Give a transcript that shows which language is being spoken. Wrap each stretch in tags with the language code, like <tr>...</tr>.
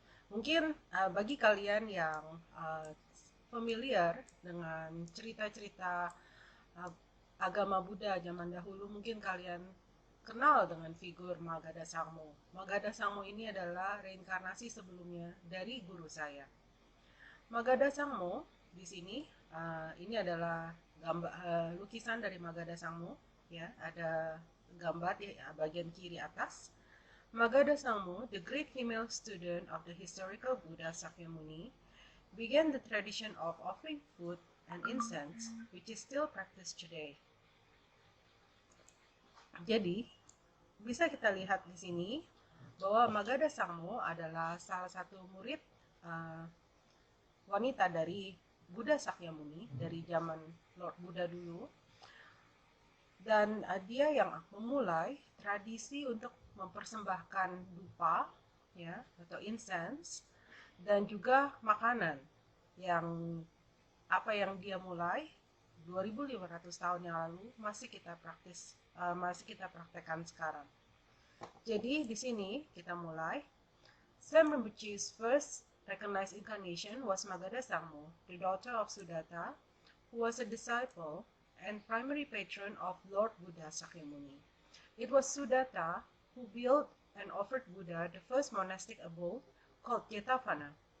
<id>Mungkin bagi kalian yang familiar dengan cerita-cerita uh, agama Buddha zaman dahulu, mungkin kalian kenal dengan figur Magadha Sangmo. Magadha Sangmo ini adalah reinkarnasi sebelumnya dari guru saya. Magadha Sangmo di sini ini adalah gambar lukisan dari Magadha Sangmo, ya, ada gambar di bagian kiri atas.</id> <en>Magadha Sangmo, the great female student of the historical Buddha Sakyamuni, began the tradition of offering food and incense, which is still practiced today.</en> <id>Jadi, bisa kita lihat di sini bahwa Magadha Sangmo adalah salah satu murid uh, wanita dari Buddha Sakyamuni dari zaman Lord Buddha dulu, dan dia yang memulai tradisi untuk mempersembahkan dupa, ya, atau incense, dan juga makanan yang yang dia mulai 2500 tahun yang lalu masih kita praktekkan sekarang. Jadi di sini kita mulai.</id> <en>Slam Rinpoche's first recognized incarnation was Magadha Sangmo, the daughter of Sudatta, who was a disciple and primary patron of Lord Buddha Sakyamuni. It was Sudatta who built and offered Buddha the first monastic abode called Jetavana.</en>